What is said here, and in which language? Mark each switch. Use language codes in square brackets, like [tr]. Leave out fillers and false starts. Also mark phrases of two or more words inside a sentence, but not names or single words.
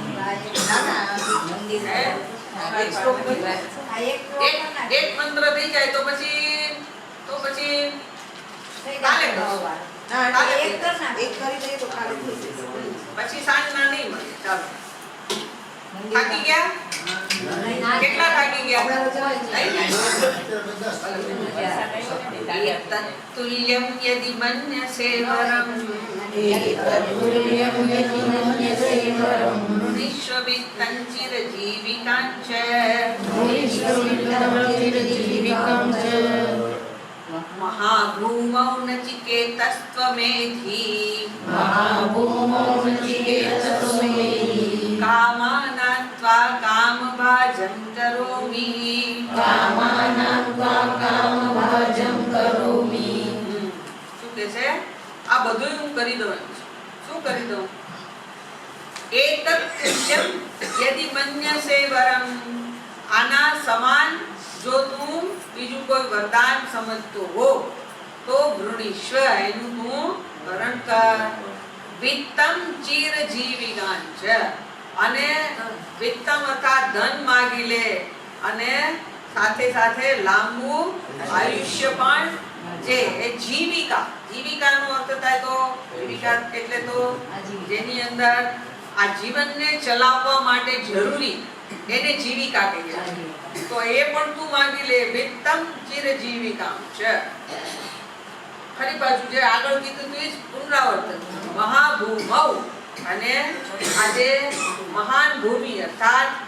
[gu] એક મંત્ર થઈ જાય તો પછી કાલે પછી સાંજના નહીં મળે ચાલો થાકી ગયા કેટલા થાકી ગયા [sa] एतत्तुल्यं यदि मन्यसे वरम् एतत्तुल्यं यदि मन्यसे वरम् विश्ववित्तं चिरजीविकां च विश्ववित्तं चिरजीविकां च महाभूमौ नचिकेतस्त्वमेधि महाभूमौ नचिकेतस्त्वमेधि कामानां त्वा कामभाजं करोमि कामानां त्वा कामभाजं करोमि [gu] શું કહે છે આ બધું હું કરી દઉં શું કરી દઉં [sa] एतत्तुल्यं यदि मन्यसे वरम [gu] આના સમાન જો તું બીજું કોઈ વરદાન સમજતો હો તો વૃણીષ્વ એનું તું વરણ કર [sa] वित्तम चिरजीविकां च [gu] અને વિત્તમ અર્થાત ધન માગી લે અને સાથે સાથે લાંબુ આયુષ્ય પણ જે એ જીવિકાનો અર્થ થાય તો જીવિકા એટલે તો જેની અંદર આ જીવનને ચલાવવા માટે જરૂરી એને જીવિકા કહીએ તો એ પણ તું માંગી લે [sa] वित्तम चिरजीविकां च [gu] ફરી પાછું જે આગળ કીધું તું એ જ પુનરાવર્તન મહાભૂમૌ અને આજે મહાન ભૂમિ અર્થાત